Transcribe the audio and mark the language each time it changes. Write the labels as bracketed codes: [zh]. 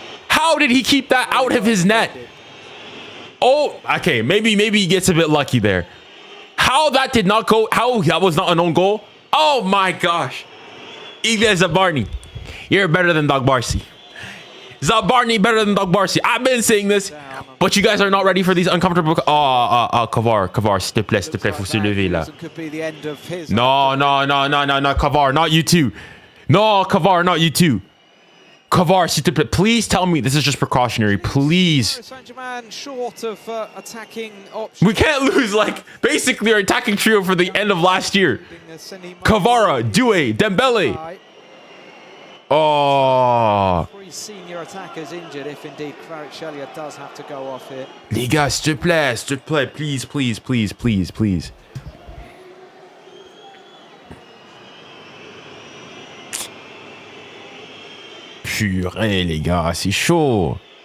[en] How did he keep that out of his net? Oh, okay, maybe he gets a bit lucky there. How that did not go? How that was not an own goal? Oh my gosh! 𝙬𝙬, you're better than 𝙬𝙬. 𝙬𝙬 better than 𝙬𝙬. I've been saying this, but you guys are not ready for these uncomfortable. [fr] 𝙬𝙬, s'il te plaît, faut se lever là. [en] No, 𝙬𝙬, not you too. No, 𝙬𝙬, not you too. 𝙬𝙬, [fr] s'il te plaît, [en] please tell me this is just precautionary, please. Short of attacking options. We can't lose like basically our attacking trio for the end of last year. 𝙬𝙬, 𝙬𝙬, Dembele. Oh. Three senior attackers injured if indeed 𝙬𝙬 does have to go off here. [fr] Les gars, s'il te plaît, please. Purée, les gars, c'est chaud.